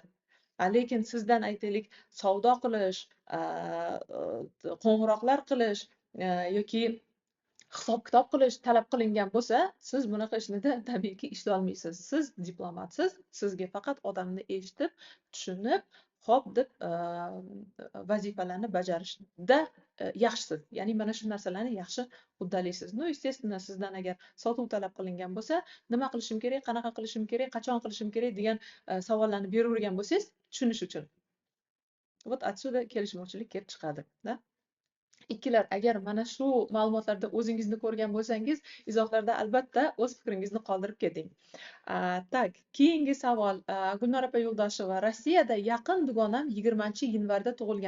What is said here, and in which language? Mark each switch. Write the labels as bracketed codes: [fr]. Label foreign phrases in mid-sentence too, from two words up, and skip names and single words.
[uz] Lekin sizdan aytaylik, savdo qilish, qo'ng'iroqlar qilish yoki hisob kitob qilish talab qilingan bo'lsa, siz bunaqa ishni tabiiyki ishlolmaysiz. Siz diplomatsiz, sizga faqat odamni eshitib, tushunib, xo'p deb vazifalarni bajarishda yaxshisiz. Ya'ni mana shu narsalarni yaxshi uddalaysiz. [ru] Ну, естественно, [uz] sizdan agar sotuv talab qilingan bo'lsa, nima qilishim kerak, qanaqa qilishim kerak, qachon qilishim kerak degan savollarni beravergan bo'lsangiz, tushunish uchun. [ru] Вот отсюда [uz] kelishmovchilik kelib chiqadi, da? Ikkilar, agar mana shu ma'lumotlarda o'zingizni ko'rgan bo'lsangiz, izohlarda albatta o'z fikringizni qoldirib keting. Keyingi savol. Gulnora opa Yo'ldosheva. Rossiyada yaqin dugonam 20-yanvarda tug'ilgan.